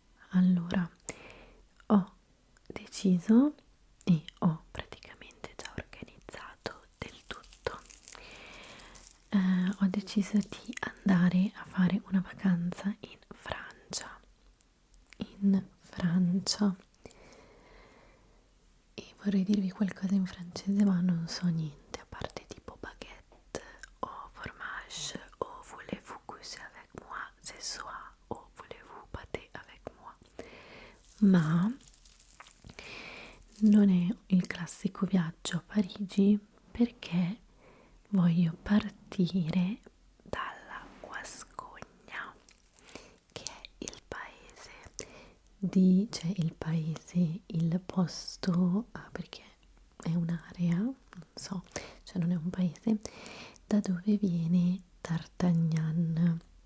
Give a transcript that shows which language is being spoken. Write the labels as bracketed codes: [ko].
[it] Allora, ho deciso e ho praticamente già organizzato del tutto. Ho deciso di andare a fare una vacanza in Francia. In Francia. E vorrei dirvi qualcosa in francese, ma non so niente, a parte tipo baguette o fromage o [fr] voulez-vous coucher avec moi ce soir [it] o [fr] voulez-vous pâter avec moi. [it] Ma non è il classico viaggio a Parigi perché voglio partire dalla Guascogna, che è il paese, il posto, perché è un'area, non so, cioè non è un paese, da dove viene D'Artagnan.